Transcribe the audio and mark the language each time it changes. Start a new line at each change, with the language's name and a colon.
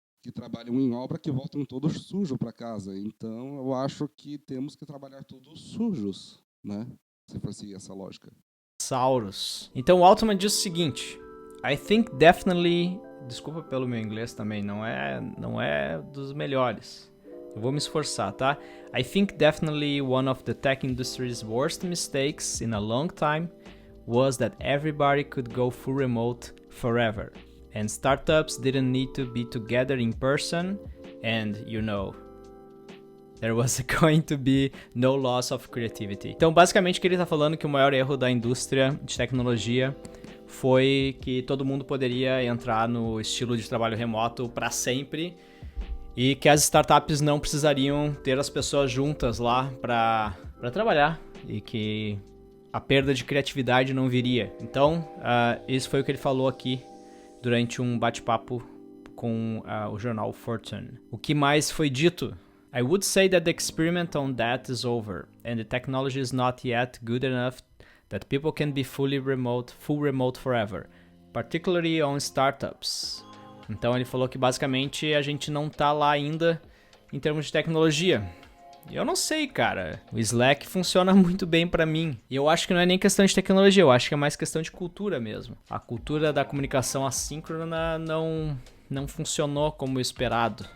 Portuguese: que trabalham em obra que voltam todos sujos para casa. Então, eu acho que temos que trabalhar todos sujos, né? Se for seguir essa lógica. Sauros. Então o Altman diz o seguinte:
English: I think definitely.
Portuguese: Desculpa pelo meu inglês também, não é dos melhores. Eu vou me esforçar, tá?
English: I think definitely one of the tech industry's worst mistakes in a long time was that everybody could go full remote forever. And startups didn't need to be together in person, and there was going to be no loss of creativity.
Portuguese: Então, basicamente, o que ele está falando é que o maior erro da indústria de tecnologia foi que todo mundo poderia entrar no estilo de trabalho remoto para sempre e que as startups não precisariam ter as pessoas juntas lá para trabalhar e que a perda de criatividade não viria. Então, isso foi o que ele falou aqui durante um bate-papo com o jornal Fortune. O que mais foi dito?
English: I would say that the experiment on that is over, and the technology is not yet good enough that people can be full remote forever, particularly on startups.
Portuguese: Então ele falou que basicamente a gente não tá lá ainda em termos de tecnologia. E eu não sei, cara. O Slack funciona muito bem pra mim. E eu acho que não é nem questão de tecnologia, eu acho que é mais questão de cultura mesmo. A cultura da comunicação assíncrona não funcionou como esperado.